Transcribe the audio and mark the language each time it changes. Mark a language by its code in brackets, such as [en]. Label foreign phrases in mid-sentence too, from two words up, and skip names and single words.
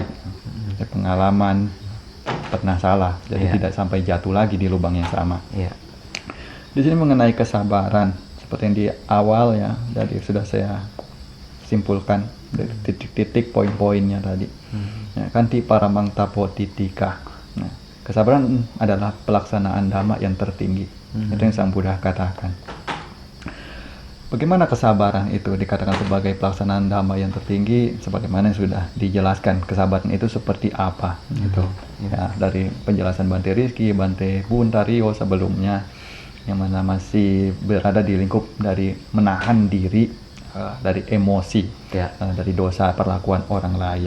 [id] Dari pengalaman pernah salah, jadi tidak sampai jatuh lagi di lubang yang sama. Iya. Di sini mengenai kesabaran, seperti yang di awal ya, jadi sudah saya simpulkan dari titik-titik poin-poinnya tadi. [pi] Ya, kanti paramang tapo titika. [id] Nah, kesabaran adalah pelaksanaan dhamma yang tertinggi. Itu yang Sang Buddha katakan. Bagaimana kesabaran itu dikatakan sebagai pelaksanaan dhamma yang tertinggi? Sebagaimana yang sudah dijelaskan, kesabaran itu seperti apa? Gitu. Ya, dari penjelasan Bante Rizky, Bante Buntario sebelumnya, yang mana masih berada di lingkup dari menahan diri dari emosi, dari dosa perlakuan orang lain.